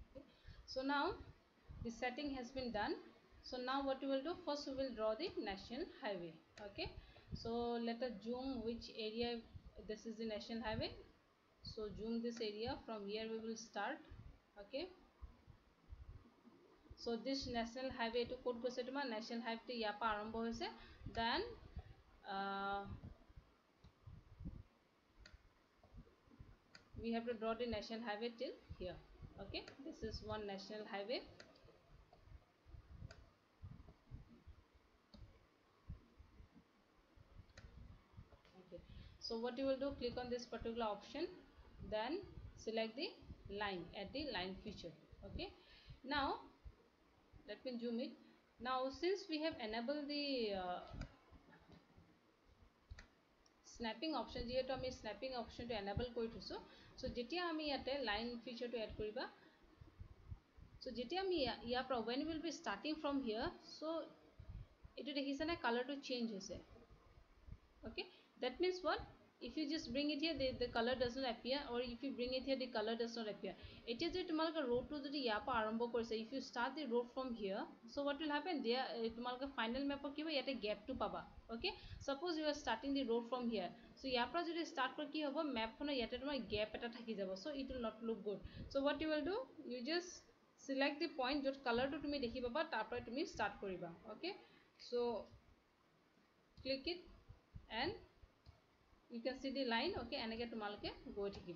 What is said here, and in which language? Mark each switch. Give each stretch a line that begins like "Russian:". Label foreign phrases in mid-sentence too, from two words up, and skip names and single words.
English: Okay, so now the setting has been done. So now what we will do, first we will draw the national highway. Okay, so let us zoom which area. This is the national highway, so zoom this area. From here we will start. Okay, so this national highway to
Assamese: ক'ত গৈছে তোমাৰ
English: national highway
Assamese: ইয়াৰ পৰা আৰম্ভ হৈছে,
English: then we have to draw the national highway till here. Okay, this is one national highway. Okay, so what you will do, click on this particular option, then select the line, add the line feature. Okay, now let me zoom it. Now since we have enabled the snapping option,
Assamese: যিহেতু আমি
English: snapping option to enable
Assamese: কৰি থৈছো, so যেতিয়া আমি ইয়াতে
English: line feature to add
Assamese: কৰিবা, so যেতিয়া আমি ইয়াৰ পৰা
English: when we will be starting from here, so
Assamese: এইটো দেখিছানে
English: color to change
Assamese: হৈছে.
English: Okay, that means what, if you just bring it here, the color does not appear, or if you bring it here, the color does not appear.
Assamese: এতিয়া যদি তোমালোকে road to যদি ইয়াৰ পৰা আৰম্ভ কৰিছে,
English: if you start the road from here, so what will happen there,
Assamese: তোমালোকে final map কি হ'ব, ইয়াতে gap টো পাবা.
English: Okay, suppose you are starting the road from here, so
Assamese: ইয়াৰ পৰা যদি start কৰি কি হ'ব, map খনৰ ইয়াতে তোমাৰ gap এটা থাকি যাব,
English: so it will not look good. So what you will do, you just select the point
Assamese: য'ত color টো তুমি দেখি পাবা, তাৰ পৰা তুমি start কৰিবা.
English: Okay, so click it and you can see the line.
Assamese: Okay, এনেকে তোমালোকে গৈ থাকিবা.